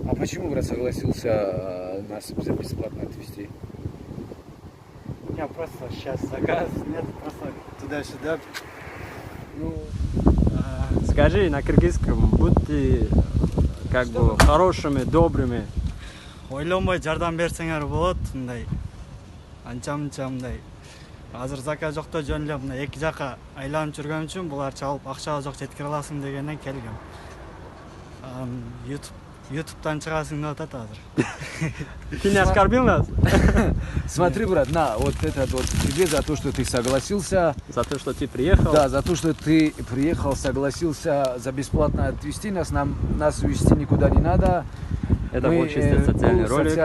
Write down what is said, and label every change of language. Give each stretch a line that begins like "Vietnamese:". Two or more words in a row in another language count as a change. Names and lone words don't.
Russian: А почему, брат, согласился нас за бесплатно отвезти? У меня просто сейчас заказ нет, просто туда-сюда. Ну, Скажи на кыргызском, будьте, как бы, хорошими, добрыми.
Kyrgyz: Ойлонбой жардам берсеңер болот, мындай. Анча-мынча мындай. Азыр заказ жокто жөн эле мына эки жака айланып жүргөн үчүн булар чалып акча жок жеткире аласың дегенден келгем. Ютубтан чыгасың деп атат азыр.
Russian: Ты не оскорбил нас? смотри, брат, на, вот этот вот тебе за то, что ты согласился. За то, что ты приехал? Да, за то, что ты приехал, согласился за бесплатно отвезти нас. Нас везти никуда не надо. Это Мы, был чисто социальный был ролик.